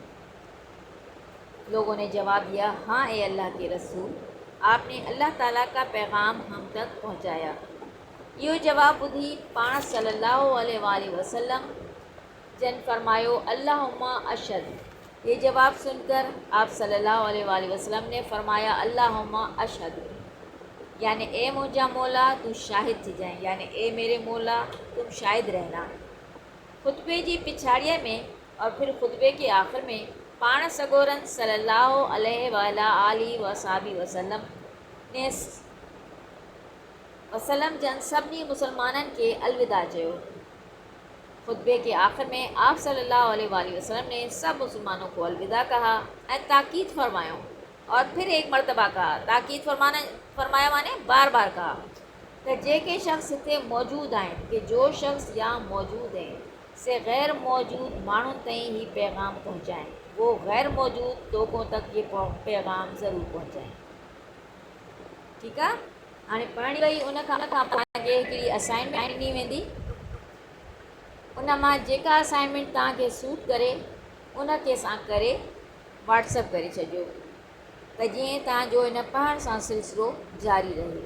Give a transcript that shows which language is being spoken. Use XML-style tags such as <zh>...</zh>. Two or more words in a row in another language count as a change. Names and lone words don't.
<ur>لوگوں نے جواب دیا، ہاں اے اللہ کے رسول، آپ نے اللہ تعالیٰ کا پیغام ہم تک پہنچایا.</ur> <sd>इहो जवाब ॿुधी पाण सल्लल्लाहु अलैहि वसल्लम जन फरमायो,</sd> <ar>اللهم اشهد.</ar> <ur>یہ جواب سن کر آپ صلی اللہ علیہ وسلم نے فرمایا,</ur> <ar>اللهم اشهد,</ar> <ur>یعنی</ur> <sd>ए मुंहिंजा मौला तू शाहिद थी जाए,</sd> <ur>یعنی اے میرے مولا تم شاہد رہنا.</ur> <sd>खुतबे जी पिछाड़ीअ में</sd> <ur>اور پھر خطبے کے آخر میں</ur> <sd>पाण सगोरन सल्लल्लाहु अलैहि वसल्लम जन सभिनी मुसलमाननि के अलविदा चयो।</sd> <ur>خطبے کے آخر میں آپ صلی اللہ علیہ وسلم نے سب مسلمانوں کو الوداع کہا اور تاکید فرمایو، اور پھر ایک مرتبہ کہا، تاکید فرمایا مانے بار بار کہا تو</ur> <sd>जेके शख्स हिते मौजूद आहिनि,</sd> <ur>کہ جو شخص یہاں موجود ہیں</ur> <sd>से गैर मौजूद माण्हुनि ताईं ही पैगाम पहुँचाएं,</sd> <ur>وہ غیر موجود لوگوں تک یہ پیغام ضرور پہنچائیں.</ur> <sd>ठीकु आहे, हाणे पढ़णी वई, उन खां तव्हांखे हिकिड़ी असाइनमेंट ॾिनी वेंदी, उन मां जेका असाइनमेंट तव्हांखे सूट करे उनखे असां करे व्हाट्सअप करे छॾियो त जीअं तव्हांजो इन पढ़ण सां सिलसिलो जारी रहे।</sd>